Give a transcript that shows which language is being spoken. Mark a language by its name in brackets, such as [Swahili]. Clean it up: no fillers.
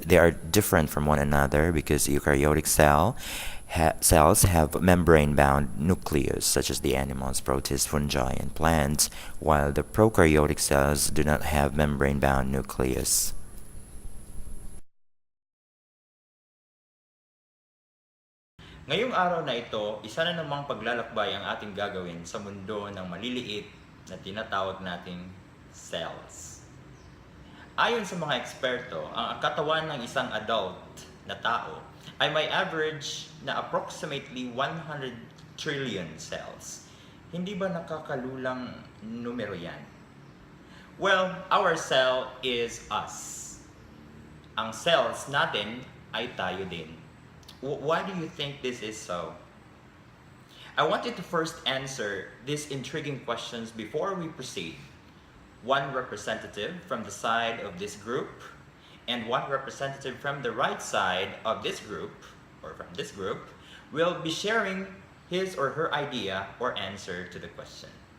[English] They are different from one another because eukaryotic cells have membrane-bound nucleus, such as the animals, protists, fungi, and plants, while the prokaryotic cells do not have membrane-bound nucleus. [Filipino] Ngayong araw na ito, isa na namang paglalakbay ang ating gagawin sa mundo ng maliliit na tinatawag nating cells. Ayon sa mga eksperto, ang katawan ng isang adult na tao ay may average na approximately 100 trillion cells. Hindi ba nakakalulang numero yan? [English] Well, our cell is us. [Filipino] Ang cells natin ay tayo din. [English] Why do you think this is so? I want you to first answer these intriguing questions before we proceed. 1 representative from the side of this group and 1 representative from the right side of this group, or from this group, will be sharing his or her idea or answer to the question.